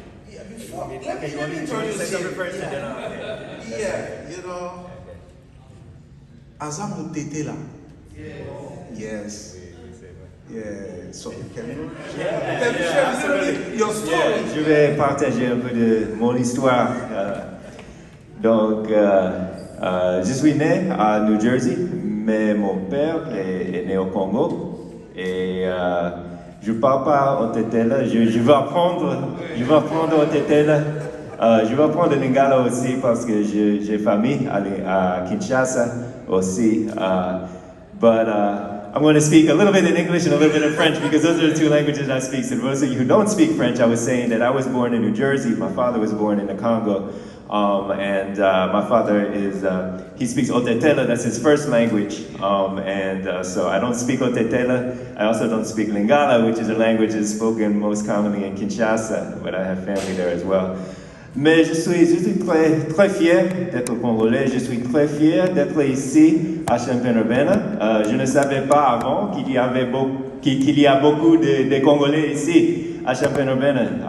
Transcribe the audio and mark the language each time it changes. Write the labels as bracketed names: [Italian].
[English] Yeah, before, let me introduce him. Yeah, you know, Azam Tete là. Yes. Yeah, so can you share a little bit your story? [French] Je vais partager un peu de mon histoire. Donc, je suis né à New Jersey, mais mon père est né au Congo. Et je ne parle pas au Tetela, je vais apprendre au Tetela. Je vais apprendre le Lingala aussi parce que j'ai famille à Kinshasa aussi. [English] But I'm going to speak a little bit in English and a little bit in French because those are the two languages I speak. So for those of you who don't speak French, I was saying that I was born in New Jersey. My father was born in the Congo. And my father he speaks Otetela, that's his first language. So I don't speak Otetela. I also don't speak Lingala, which is a language that's spoken most commonly in Kinshasa, but I have family there as well. [French] Mais je suis très, très fier d'être congolais, je suis très fier d'être ici à Champaign-Urbana. Je ne savais pas avant qu'il y a beaucoup de Congolais ici à Champaign-Urbana.